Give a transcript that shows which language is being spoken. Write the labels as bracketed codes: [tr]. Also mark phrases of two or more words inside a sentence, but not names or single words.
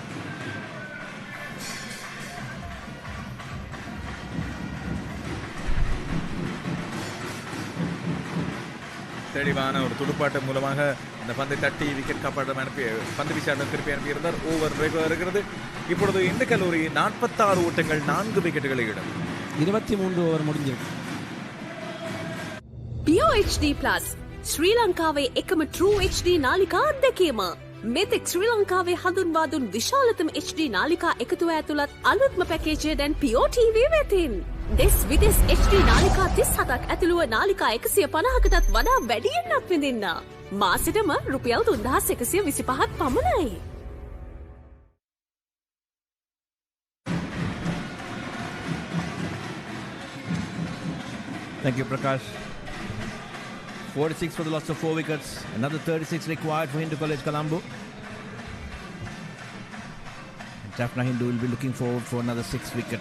[ta] தெளிவான ஒரு துடுப்பாட்டம் மூலமாக அந்த பந்தை தட்டி விக்கெட் காப்பாட்டம் அனுப்பி பந்து வீச்சாட்டம் திருப்பி அனுப்பியிருந்தார். [en] over regular இருக்கிறது. [ta] இப்பொழுது இந்த கல்லூரி 46 ஓட்டங்கள் 4 விக்கெட்டுகளை இடம். 23 ஓவர் முடிஞ்சிருக்கு. [si] Pure HD Plus ශ්‍රී ලංකාවේ එකම True HD නාලිකා අත්දැකීම. මෙතෙක් ශ්‍රී ලංකාවේ හඳුන්වා දුන් විශාලතම HD නාලිකා එකතුව ඇතුළත් අලුත්ම පැකේජය දැන් Pure TV වෙතින්. දෙස් විදෙස් HD නාලිකා 37ක් ඇතුළුව නාලිකා 150කටත් වඩා වැඩියෙන් අත්විඳින්න. මාසෙටම රුපියල් 3125ක් පමණයි. [en] Thank you, Prakash. 46 for the loss of 4 wickets. Another 36 required for Hindu College Colombo. Jaffna Hindu will be looking forward for another 6 wickets.